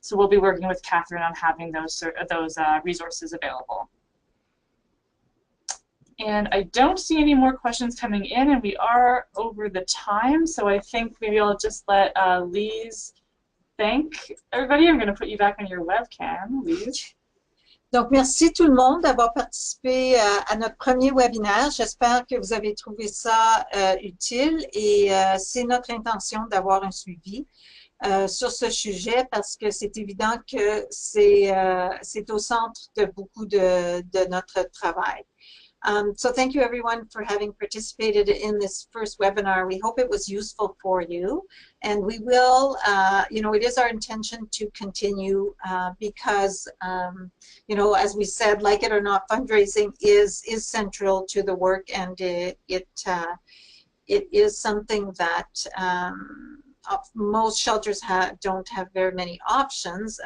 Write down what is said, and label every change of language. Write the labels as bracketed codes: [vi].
[en] So we'll be working with Catherine on having those resources available. And I don't see any more questions coming in, and we are over the time, so I think maybe I'll just let Lise thank everybody. I'm going to put you back on your webcam, Lise. [fr] Donc, merci tout le monde d'avoir participé à notre premier webinaire. J'espère que vous avez trouvé ça utile et c'est notre intention d'avoir un suivi sur ce sujet parce que c'est évident que c'est au centre de beaucoup de notre travail. [en] So thank you everyone for having participated in this first webinar. We hope it was useful for you, and we will, you know, it is our intention to continue because, you know, as we said, like it or not, fundraising is central to the work, and it is something that most shelters don't have very many options.